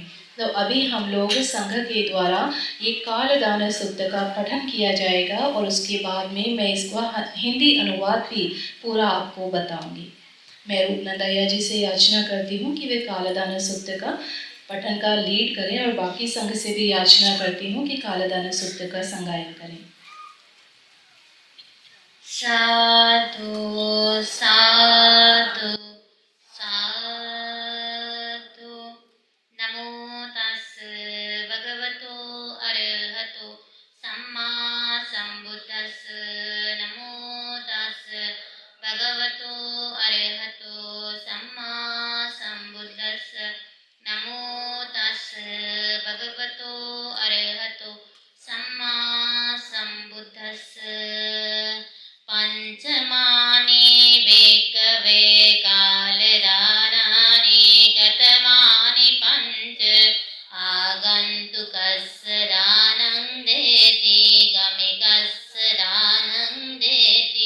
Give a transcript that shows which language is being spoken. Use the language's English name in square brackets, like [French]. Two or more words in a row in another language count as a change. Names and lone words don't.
[Hindi] तो अभी हम लोग संघ के द्वारा ये कालदान सूक्त का पठन किया जाएगा और उसके बाद में मैं इसका हिंदी अनुवाद भी पूरा आपको बताऊंगी। मैं रूपनंदाया जी से याचना करती हूँ कि वे कालदान सूक्त का पठन का लीड करें और बाकी संघ से भी याचना करती हूँ कि कालदान सूक्त का संगायन करें। [Pali] साधु साधु साधु। नमो तस् भगवतो अरहतो सम्मा सम्बुद्धस्। नमो तस् भगवतो अरहतो सम्मा सम्बुद्धस्। नमो तस् भगवतो अरहतो सम्मा सम्बुद्धस्। पंचमानि भेकवे कालदानानि गतमानि पंच। आगन्तुकस्य दानं देति गमिकस्य दानं देति।